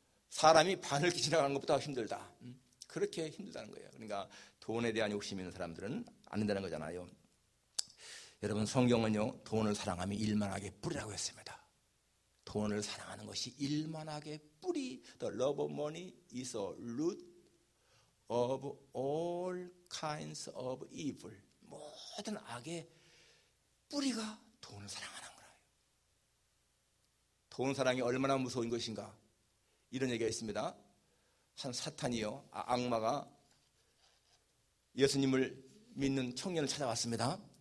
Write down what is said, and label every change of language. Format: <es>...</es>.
<ko>사람이 바늘길 지나가는 것보다 힘들다. 그렇게 힘들다는 거예요. 그러니까 돈에 대한 욕심 있는 사람들은 안 된다는 거잖아요. 여러분 성경은요 돈을 사랑하면 일만하게 뿌리라고 했습니다. 돈을 사랑하는 것이 일만하게 뿌리.</ko> <en>The love of money is a root of all kinds of evil.</en> <ko>모든 악의 뿌리가 돈을 사랑하는 거예요. 돈 사랑이 얼마나 무서운 것인가. 이런 얘기가 있습니다. 한 사탄이요 악마가 예수님을 믿는 청년을 찾아왔습니다.</ko>